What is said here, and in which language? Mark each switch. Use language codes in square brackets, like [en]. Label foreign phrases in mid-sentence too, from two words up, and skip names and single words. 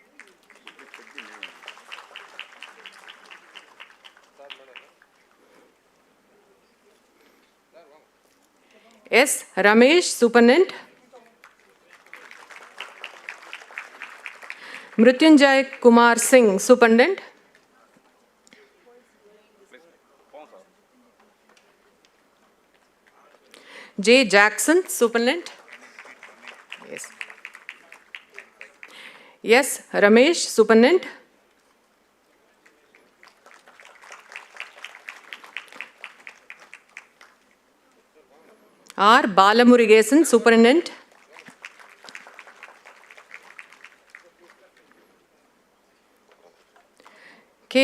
[en] S. Ramesh, Superintendent. Mrityunjay Kumar Singh, Superintendent. J. Jackson, Superintendent. Yes. Yes, Ramesh, Superintendent. R. Balamurigesan, Superintendent. K.